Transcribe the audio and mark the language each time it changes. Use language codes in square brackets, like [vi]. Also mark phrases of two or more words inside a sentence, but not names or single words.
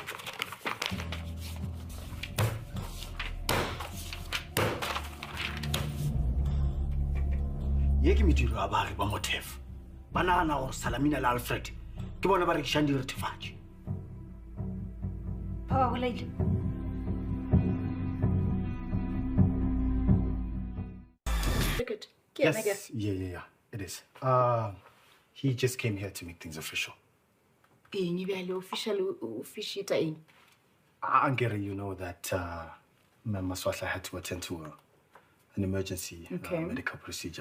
[nso] Ye ke mediro ya baagi ba mothefo ba nagana gore Salamina le Alfred ke bona ba rekišang diretefatši. Ba wa bolaile. [en] Good. Yes, yeah, it is. He just came here to make things official. Angere, you know that Mama Swatla had to attend to an emergency medical procedure.